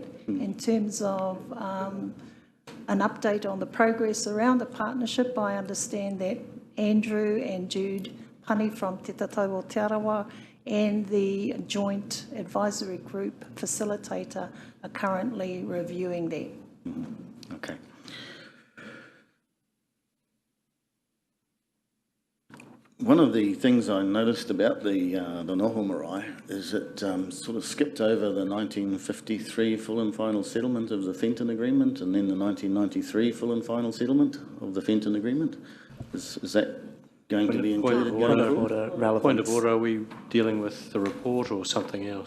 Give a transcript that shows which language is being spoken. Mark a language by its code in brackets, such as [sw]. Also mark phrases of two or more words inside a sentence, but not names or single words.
[en] In terms of an update on the progress around the partnership, I understand that Andrew and Jude Pani from Te Tatau o Te Arawa and the joint advisory group facilitator are currently reviewing that. Okay. One of the things I noticed about the [mi] noho marae [en] is it sort of skipped over the 1953 full and final settlement of the Fenton Agreement and then the 1993 full and final settlement of the Fenton Agreement. Is that going to be included going forward? Point of order, are we dealing with the report or something else?